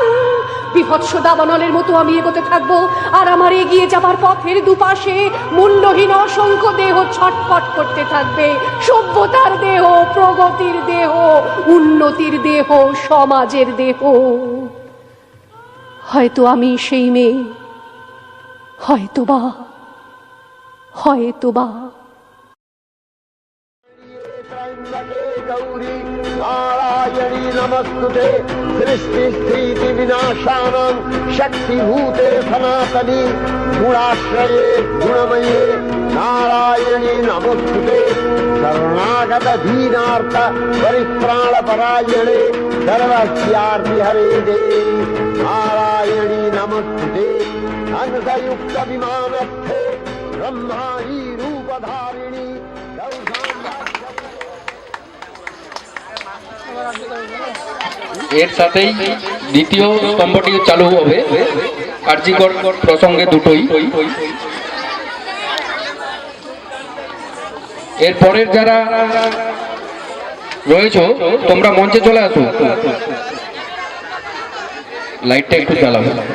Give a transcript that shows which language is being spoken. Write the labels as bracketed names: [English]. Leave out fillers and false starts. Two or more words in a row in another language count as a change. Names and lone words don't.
[Sanskrit] বিভৎস দাবানলের মতো আমি এগোতে থাকবো, আর আমার এগিয়ে যাবার পথের দুপাশে মুন্ডহীন অসংখ্য দেহ ছটফট করতে থাকবে। সভ্যতার দেহ, প্রগতির দেহ, উন্নতির দেহ, সমাজের দেহ। হয়তো আমি সেই মেয়ে, হয়তোবা হয়তোবা। [Bangla] गौरी नारायणी नमस्तुते सृष्टि स्थिति विनाशानां शक्तिभूते सनातनी गुणाश्रये गुणमये नारायणी नमस्तुते शरणागत दीनार्थ परित्राण परायणे सर्वस्यार्ति हरे देवी नारायणी नमस्तुते अंशयुक्त विमानस्थे ब्रह्माणी रूपधारिणी এর সাথেই দ্বিতীয় স্তম্ভটি চালু হবে কার্যকর প্রসঙ্গে দুটোই। এর পরের যারা রয়েছে তোমরা মঞ্চে চলে আসো, লাইটটা একটু জ্বালাবো।